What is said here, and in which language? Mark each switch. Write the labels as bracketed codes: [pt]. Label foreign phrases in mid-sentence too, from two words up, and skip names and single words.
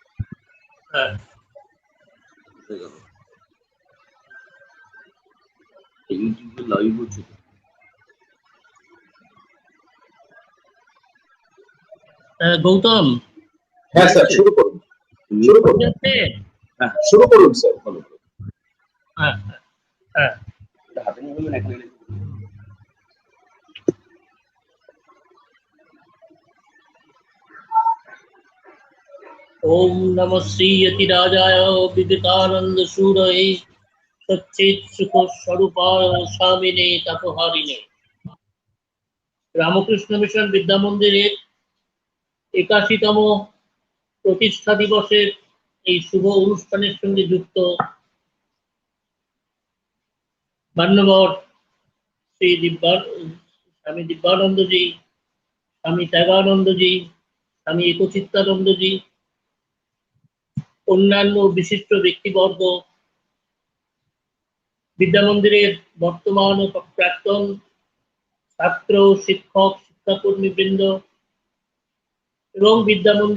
[bn] ইউটিউবে লাইভ হচ্ছে। গৌতম, হ্যাঁ স্যার, শুরু করুন। শুরু করুন স্যার। হ্যাঁ হ্যাঁ। [sa] ओम नमः श्री यतिराजाय विवेकानंद सूरये सच्चित सुख स्वरूपाय स्वामिने तपोहारिणे। [bn] रामकृष्ण मिशन विद्या मंदिरेर 81তম প্রতিষ্ঠা দিবসের এই শুভ অনুষ্ঠানের সঙ্গে যুক্ত মান্যবর শ্রী স্বামী দিব্যানন্দজি, স্বামী ত্যাগানন্দজি, স্বামী একচিত্তানন্দজি, অন্যান্য বিশিষ্ট ব্যক্তিবর্গ, বিদ্যা মন্দিরের বর্তমান ও প্রাক্তন ছাত্র, শিক্ষক, শিক্ষাকর্মী বৃন্দ এবং বিদ্যা